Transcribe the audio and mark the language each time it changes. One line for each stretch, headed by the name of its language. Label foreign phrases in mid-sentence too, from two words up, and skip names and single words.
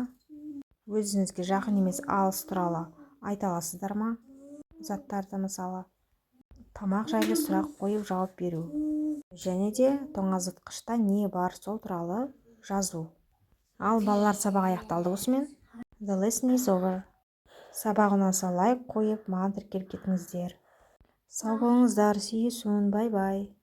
Kazakh: Өзіңізге жақын емес алыс туралы айта аласыздар ма? Заттарды мысалы. Тамақ жайлы сұрақ қойып жауап беру. Және де тоңазытқышта не бар сол туралы жазу. Ал балалар сабақ аяқталды осымен.
English: The lesson is over.
Kazakh: Сабақ ұнаса лайк қойып, маған тіркеліп кетіңіздер. Сау болыңыздар,
English: see you soon, bye bye.